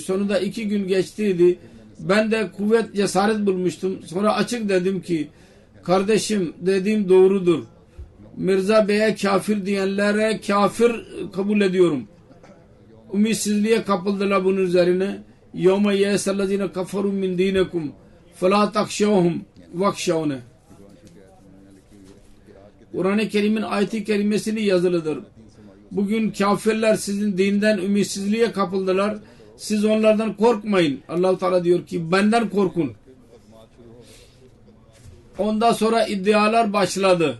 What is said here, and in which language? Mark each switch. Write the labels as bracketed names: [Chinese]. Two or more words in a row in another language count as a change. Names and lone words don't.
[Turkish] Sonunda 2 gün geçtiydi. Ben de kuvvet, cesaret bulmuştum. Sonra açık dedim ki kardeşim, dediğim doğrudur. Mirza Bey'e kafir diyenlere kafir kabul ediyorum. Ümitsizliğe kapıldılar bunun üzerine. [Arabic] يَوْمَ يَيْسَ الَّذِينَ كَفَرُوا مِنْ دِينَكُمْ فَلَا تَخْشَوْهُمْ وَخْشَوْنِ. [Turkish] Kur'an-ı Kerim'in ayeti kerimesini yazılıdır. Bugün kafirler sizin dinden ümitsizliğe kapıldılar. Siz onlardan korkmayın. Allah-u Teala diyor ki benden korkun. Ondan sonra iddialar başladı.